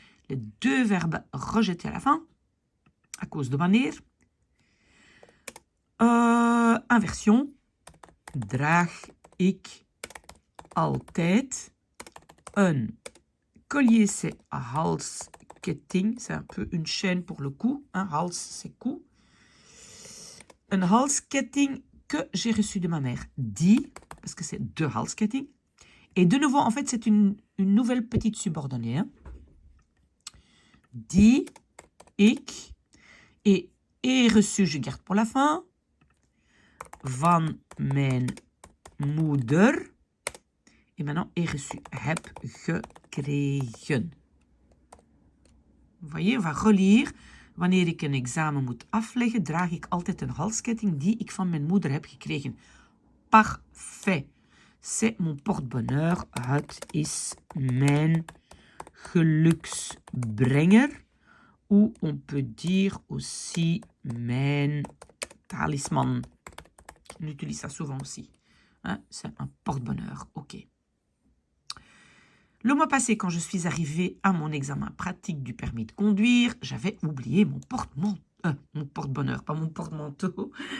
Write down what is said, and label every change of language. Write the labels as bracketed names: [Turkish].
[French] Les deux verbes rejetés à la fin, à cause de wanneer. Inversion. [Dutch] Draag ik altijd een [French] collier, c'est [Dutch] halsketting. [French] C'est un peu une chaîne pour le cou. Hein, hals, c'est cou. [Dutch] Een halsketting [French] que j'ai reçu de ma mère. Die, parce que c'est [Dutch] de halsketting. [French] Et de nouveau, en fait, c'est une nouvelle petite subordonnée. Hein. [Dutch] Die, ik. [French] Et reçu, je garde pour la fin. [Dutch] Van mijn moeder. [French] Et maintenant, reçu, [Dutch] heb gekregen. [French] Vous voyez, on va relire. [Dutch] Wanneer ik een examen moet afleggen, draag ik altijd een halsketting die ik van mijn moeder heb gekregen. [French] Parfait. C'est mon porte-bonheur. [Dutch] Het is mijn geluksbrenger. [French] Ou on peut dire aussi [Dutch] mijn talisman. [French] On utilise ça souvent aussi. Hein? C'est un porte-bonheur. OK. Le mois passé, quand je suis arrivée à mon examen pratique du permis de conduire, j'avais oublié mon porte-bonheur, pas mon porte-manteau.